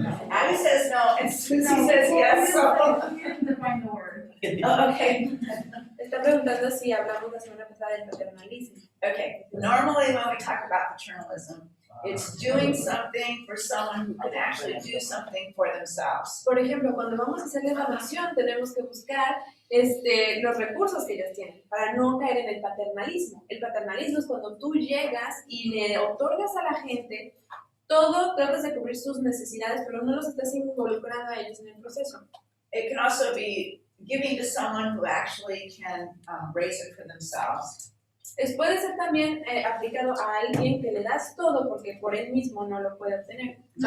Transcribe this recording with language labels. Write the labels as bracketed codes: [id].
[en] Abby says no, and Susie says yes. So Define the word. Oh, okay. [es] Está preguntando si hablamos la semana pasada del paternalismo. [en] Okay, normally when we talk about paternalism, it's doing something for someone who can actually do something for themselves. [es] Por ejemplo, cuando vamos a hacerle evaluación, tenemos que buscar los recursos que ellos tienen para no caer en el paternalismo. El paternalismo es cuando tú llegas y le otorgas a la gente todo, tratas de cubrir sus necesidades, pero no los estás involucrando a ellos en el proceso. [en] It can also be giving to someone who actually can raise it for themselves. [es] Puede ser también aplicado a alguien que le das todo porque por él mismo no lo puede obtener.